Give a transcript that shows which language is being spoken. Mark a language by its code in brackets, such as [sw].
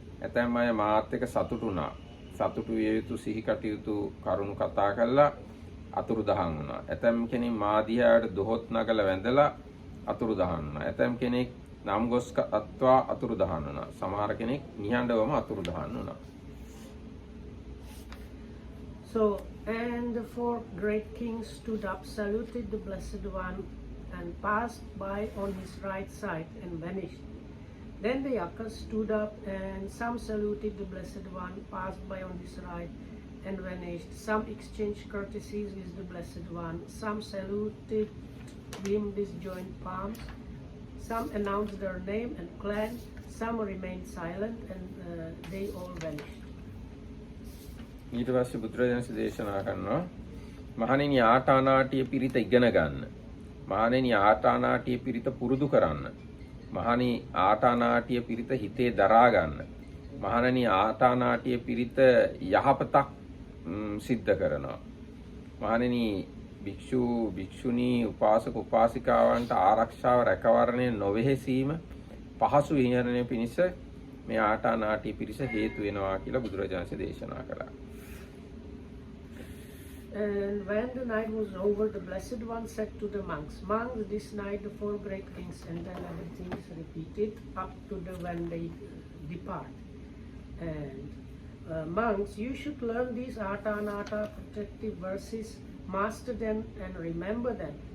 [si] ඇතැම් අය මාත් එක්ක සතුටු වුණා. සතුටු විය යුතු සිහි කටයුතු කරුණු කතා කළා අතුරු දහන් වුණා. ඇතැම් කෙනෙක් මා දිහාට දොහොත් නගලා වැඳලා අතුරු දහන් වුණා. ඇතැම් කෙනෙක් නම් ගොස් අත්වා අතුරු දහන් වුණා. සමහර කෙනෙක් නිහඬවම අතුරු දහන් වුණා. [en] So and the four great kings stood up, saluted the Blessed One, and passed by on his right side and vanished. Then the yakas stood up, and some saluted the Blessed One, passed by on his right and vanished. Some exchanged courtesies with the Blessed One. Some saluted him with joined palms. Some announced their name and clan. Some remained silent, and they all vanished. [si] ඊට පස්සේ බුදුරජාණන් දේශනා කරනවා මහණෙනි ආටානාටිය පිරිත ඉගෙන ගන්න. මහණෙනි ආටානාටිය පිරිත පුරුදු කරන්න. මහණෙනි ආටානාටිය පිරිත හිතේ දරා ගන්න. මහණෙනි ආටානාටිය පිරිත යහපතක් සිද්ධ කරනවා. මහණෙනි භික්ෂු භික්ෂුණී උපාසක උපාසිකාවන්ට ආරක්ෂාව රැකවරණය නොවෙහෙසීම පහසු විහරණය පිණිස මේ ආටානාටිය පිරිස හේතු වෙනවා කියලා බුදුරජාණන් දේශනා කළා. [en] And when the night was over, the Blessed One said to the monks, "Monks, this night the 4 great things," and then everything is repeated up to the when they depart. And monks, you should learn these Atanata protective verses, master them and remember them.